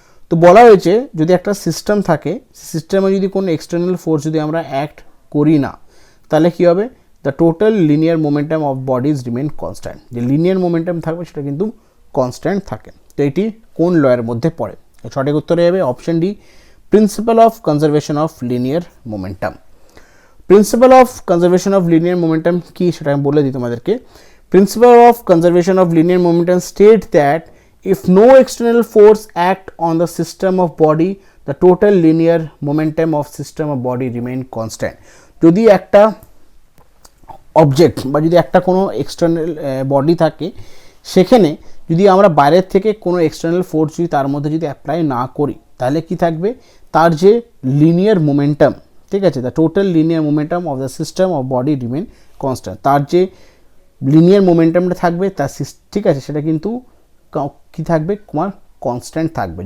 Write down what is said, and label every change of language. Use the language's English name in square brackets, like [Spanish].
[Bangla] তো বলা হয়েছে যদি একটা সিস্টেম থাকে, সিস্টেমে যদি কোনো এক্সটার্নাল ফোর্স যদি আমরা অ্যাক্ট করি না, তাহলে কী হবে, [English] the total linear momentum of bodies remain constant, [Bangla] যে লিনিয়ার মোমেন্টাম থাকবে সেটা কিন্তু কনস্ট্যান্ট থাকে। তো এটি কোন লয়ের মধ্যে পড়ে? সঠিক উত্তরে যাবে option D, principal of conservation of linear momentum. Principal of conservation of linear momentum কি সেটা আমি বলে দিই তোমাদেরকে। [English] Principle of conservation of linear momentum state that if no external force act on the system of body the total linear momentum of system of body remain constant। [Bangla] যদি একটা object বা যদি একটা কোনো এক্সটার্নাল বডি থাকে, সেখানে যদি আমরা বাইরের থেকে কোনো এক্সটার্নাল ফোর্স যদি তার মধ্যে যদি অ্যাপ্লাই না করি, তাহলে কি থাকবে, তার যে লিনিয়ার মোমেন্টাম, ঠিক আছে, [English] the total linear momentum of the system of body remain constant, [Bangla] তার যে লিনিয়ার মোমেন্টামটা থাকবে তার ঠিক আছে, সেটা কিন্তু কী থাকবে, তোমার কনস্ট্যান্ট থাকবে।